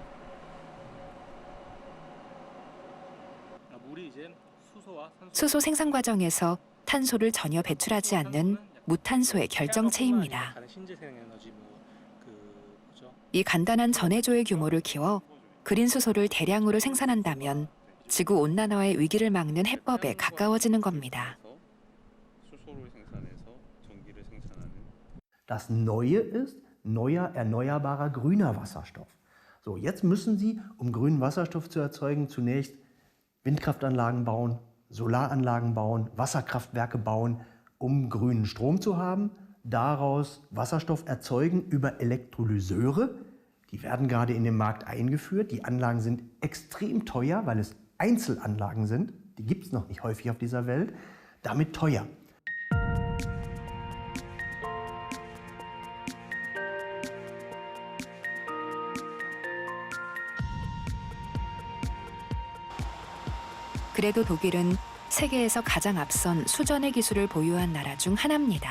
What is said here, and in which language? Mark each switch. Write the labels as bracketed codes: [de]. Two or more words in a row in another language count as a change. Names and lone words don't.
[ko] 수소 생산 과정에서 탄소를 전혀 배출하지 않는 무탄소의 결정체입니다. 이 간단한 전해조의 규모를 키워 그린 수소를 대량으로 생산한다면 지구 온난화의 위기를 막는 해법에 가까워지는 겁니다. 수소를 생산해서 [de] Das Neue ist neuer erneuerbarer grüner Wasserstoff. So, jetzt müssen Sie, um grünen Wasserstoff zu erzeugen, zunächst Windkraftanlagen bauen, Solaranlagen bauen, Wasserkraftwerke bauen, um grünen Strom zu haben, daraus Wasserstoff erzeugen über Elektrolyseure. Die werden gerade in den Markt eingeführt. Die Anlagen sind extrem teuer, weil es Einzelanlagen sind. Die gibt es noch nicht häufig auf dieser Welt. Damit teuer. [ko] 그래도 독일은 세계에서 가장 앞선 수전의 기술을 보유한 나라 중 하나입니다.